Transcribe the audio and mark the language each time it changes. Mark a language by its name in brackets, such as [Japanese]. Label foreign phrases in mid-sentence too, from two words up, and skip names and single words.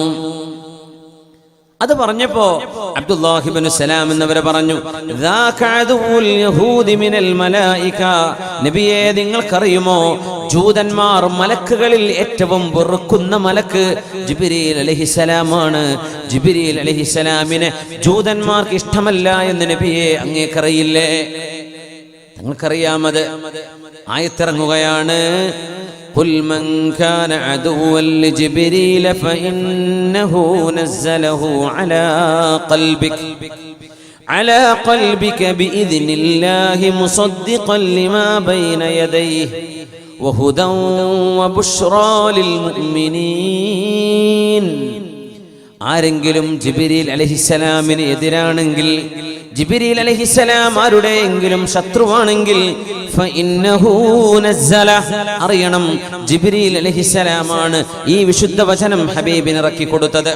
[Malayalam] അത് പറഞ്ഞപ്പോ അബ്ദുല്ലാഹി ഇബ്നു സലാം എന്നവരെ പറഞ്ഞു, നബിയെ നിങ്ങൾക്കറിയുമോ, ജൂതന്മാർ മലക്കുകളിൽ ഏറ്റവും വെറുക്കുന്ന മലക്ക് ജിബ്രീൽ അലൈഹിസ്സലാമാണ്. ജിബ്രീൽ അലൈഹിസ്സലാമിനെ ജൂതന്മാർക്ക് ഇഷ്ടമല്ല എന്ന് നബിയെ അങ്ങേക്കറിയില്ലേ? നിങ്ങൾക്കറിയാമത്. ആയത്തിറങ്ങുകയാണ്, [Arabic] قل من كان عدوا لجبريل فإنه نزله على قلبك بإذن الله مصدقا لما بين يديه وهدى وبشرى للمؤمنين. [Malayalam] ആരെങ്കിലും ജിബ്രീൽ അലൈഹിസ്സലാമിന് എതിരാണെങ്കിൽ, ജിബ്രീൽ അലൈഹിസ്സലാം ആരുടെയെങ്കിലും ശത്രുവാണെങ്കിൽ, അറിയണം ജിബ്രീൽ അലൈഹിസ്സലാമാണ് ഈ വിശുദ്ധ വചനം ഹബീബിന് ഇറക്കി കൊടുത്തത്.